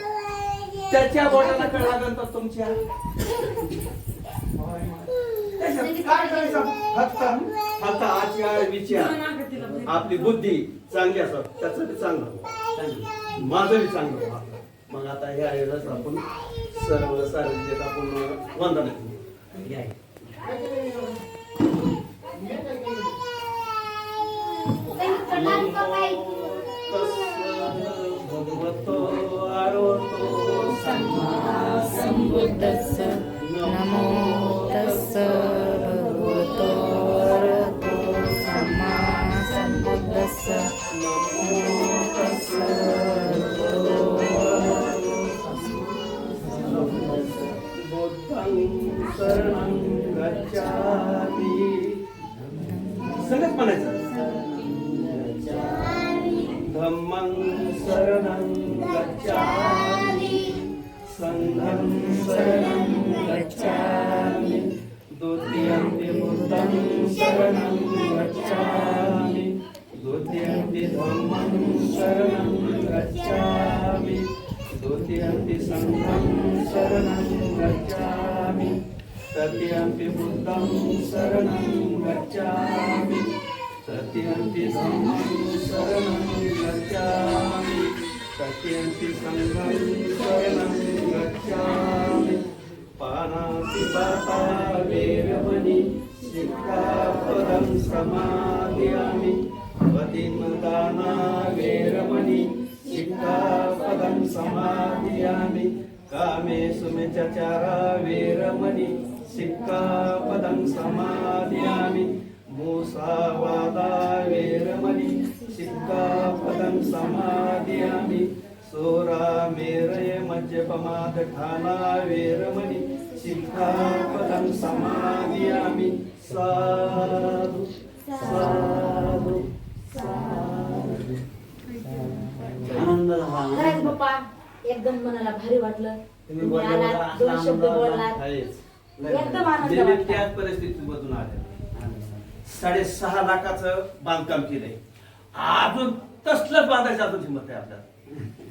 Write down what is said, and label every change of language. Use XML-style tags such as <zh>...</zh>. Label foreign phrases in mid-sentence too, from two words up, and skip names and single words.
<mr>त्याच्या बोटाला कळल्यानंतर तुमच्या फक्त आचार विचार आपली बुद्धी चांगली असं त्याचं बी चांगलं माझं बी चांगलं. मग आता ह्या वेळेस आपण सर्व सार्वजनिक आपण वंदन घ्या.</mr> <pi>भगवतो आरोतो सम्मा संबुद्धस्स नमो तस्स भगवतो अरहतो सम्मा संबुद्धस्स नमो तस्स बुद्धं शरणं गच्छामि.</pi> <mr>संगत म्हणायचं.</mr> <pi>धम्मं शरणं गच्छामि संघं शरणं गच्छामि द्वितीयंपि बुद्धं शरणं गच्छामि द्वितीयंपि धम्मं शरणं गच्छामि द्वितीयंपि संघं शरणं गच्छामि तृतीयंपि बुद्धं शरणं गच्छामि तृतीयंपि धम्मं शरणं गच्छामि तृतीयंपि संघं शरणं गच्छामि. पानातिपाता वेरमणि सिक्खापदं समादयामि. वदिनदाना वेरमणि सिक्खापदं समादयामि. कामेषु मिच्छाचारा वेरमणि सिक्खापदं समादयामि. मुसावादा वेरमणि सिक्खापदं समादयामि. सोरामेरय मज्जपमादठाना वेरमणि सिक्खापदं समादयामि. साधु साधु साधु.</pi> <mr>आनंद करायचं पप्पा एकदम मनाला भारी वाटलं. तुम्ही तुम्ही बोलले आलात, मला दोन आनंद शब्द झाला. बोललात. आहेच. एकदम आनंद जे मी वाटला. त्याच परिस्थितीमधून आले 6.5 लाखाचं बांधकाम केलंय. अजून तसलंच बांधायचं अजून हिंमत आहे आपल्याला.</mr>